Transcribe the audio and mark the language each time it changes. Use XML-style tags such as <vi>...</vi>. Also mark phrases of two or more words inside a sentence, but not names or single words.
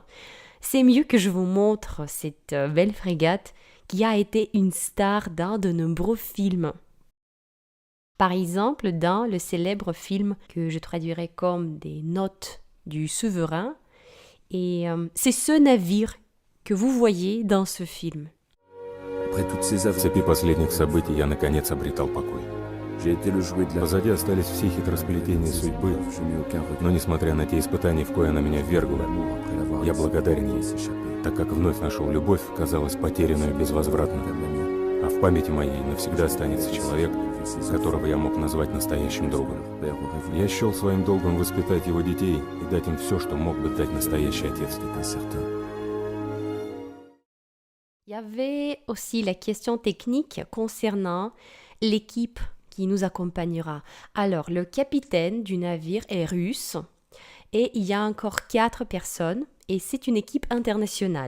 <fr>C'est mieux que je vous montre cette belle frégate qui a été une star dans de nombreux films. Par exemple, dans le célèbre film que je traduirais comme des notes du souverain, et c'est ce navire que vous voyez dans ce film.</fr> <ru>В цепи последних событий я наконец обретал покой. Позади остались все хитросплетения судьбы, но несмотря на те испытания, в кои она меня ввергла, я благодарен ей, так как вновь нашел любовь, казалось, потерянную безвозвратно. А в памяти моей навсегда останется человек, которого я мог назвать настоящим другом. Я счел своим долгом воспитать его детей и дать им все, что мог бы дать настоящий отец.</ru> <fr>Il y avait aussi la question technique concernant l'équipe qui nous accompagnera. Alors, le capitaine du navire est russe et il y a encore 4 personnes et c'est une équipe internationale.</fr>